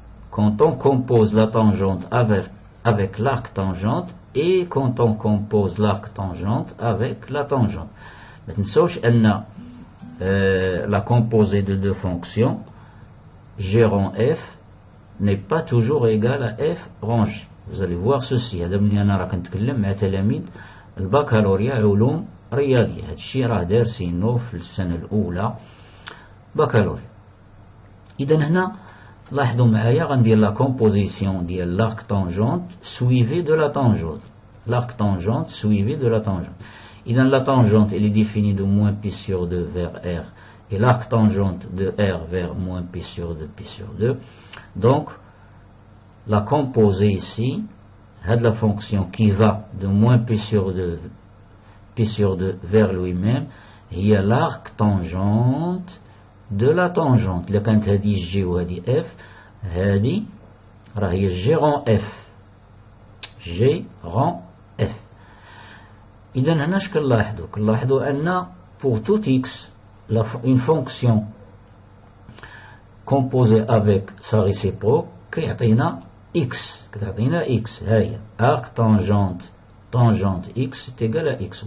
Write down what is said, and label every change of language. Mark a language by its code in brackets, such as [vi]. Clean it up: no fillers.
[fr] Quand on compose la tangente avec l'arc tangente et quand on compose l'arc tangente avec la tangente. [ar] ما تنسوش أن [fr] la composée de deux fonctions g rang f n'est pas toujours égale à f rangé. Vous allez voir ceci. [ar] هذا ملي أنا راه كنتكلم مع تلاميذ البكالوريا علوم رياضية. هذا الشيء راه دارسينو في السنة الأولى بكالوريا. إذا هنا لاحظوا معايا غندير لا كومبوزيسيون ديال [fr] l'arc tangente suivi de la tangente. L'arc tangente suivi de la tangente. [ar] إذا [fr] la tangente elle est définie de moins pi sur 2 vers R et l'arc tangente de R vers moins pi sur 2 pi sur 2. Donc la composée ici, la fonction qui va de moins pi sur 2 vers lui-même, il y a l'arc tangente de la tangente. [ar] اللي كانت هذه G وهذه F هذه راه هي G rang F. [fr] G rang F. [ar] إذا هنا اش كنلاحظوا أن [fr] pour tout x une fonction composée avec sa réciproque [ar] كيعطينا [fr] x [ar] هاي [fr] arc tangente x est égal à x.